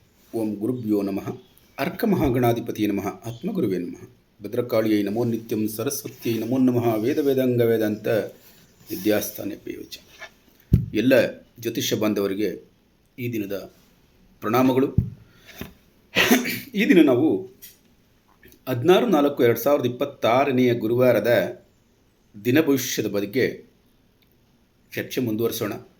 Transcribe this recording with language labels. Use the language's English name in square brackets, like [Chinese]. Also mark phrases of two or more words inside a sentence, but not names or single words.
[Sanskrit] ಓಂ ಗುರುಭ್ಯೋ ನಮಃ. ಅರ್ಕಮಹಾಗಣಾಧಿಪತಿಯೇ ನಮಃ. ಆತ್ಮಗುರುವೇ ನಮಃ. ಭದ್ರಕಾಳಿಯೈ ನಮೋ ನಿತ್ಯಂ. ಸರಸ್ವತಿಯೈ ನಮೋ ನಮಃ. ವೇದ ವೇದಾಂಗ ವೇದಾಂತ ವಿದ್ಯಾಸ್ಥಾನ ಪೇಯೋಚ. [Kannada] ಎಲ್ಲ ಜ್ಯೋತಿಷ್ಯ ಬಾಂಧವರಿಗೆ ಈ ದಿನದ ಪ್ರಣಾಮಗಳು. ಈ ದಿನ ನಾವು 16/4/2026 ಗುರುವಾರದ ದಿನ ಭವಿಷ್ಯದ ಬಗ್ಗೆ ಚರ್ಚೆ ಮುಂದುವರಿಸೋಣ.